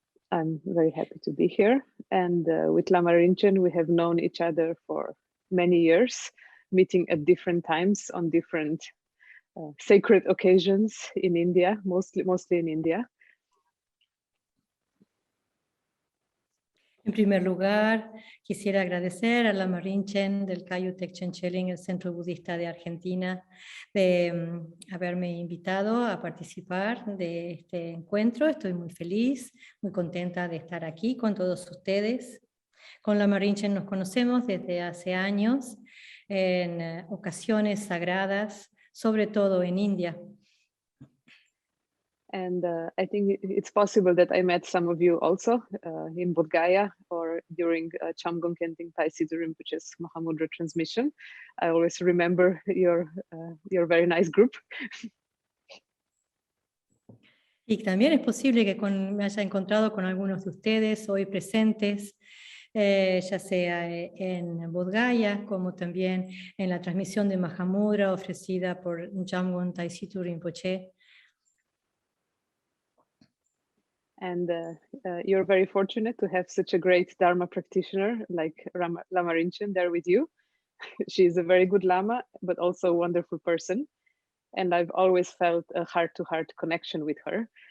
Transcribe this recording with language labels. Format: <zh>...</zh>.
<en>I'm very happy to be here. And with Lama Rinchen, we have known each other for many years, meeting at different times on different sacred occasions in India, mostly in India.</en> <es>En primer lugar, quisiera agradecer a Lama Rinchen del Kagyu Tekchen Choling, el Centro Budista de Argentina, de haberme invitado a participar de este encuentro. Estoy muy feliz, muy contenta de estar aquí con todos ustedes. Con Lama Rinchen nos conocemos desde hace años en ocasiones sagradas, sobre todo en India.</es> <en>And I think it's possible that I met some of you also in Bodh Gaya or during Chamgon Khenting Tai Situ Rinpoche's Mahamudra transmission. I always remember your very nice group.</en> <es>Y también es posible que me haya encontrado con algunos de ustedes hoy presentes, ya sea en Bodh Gaya, como también en la transmisión de Mahamudra ofrecida por Jamgon Tai Situ Rinpoche.</es> <en>And you're very fortunate to have such a great Dharma practitioner like Lama Rinchen there with you. She is a very good Lama, but also a wonderful person. And I've always felt a heart-to-heart connection with her.</en>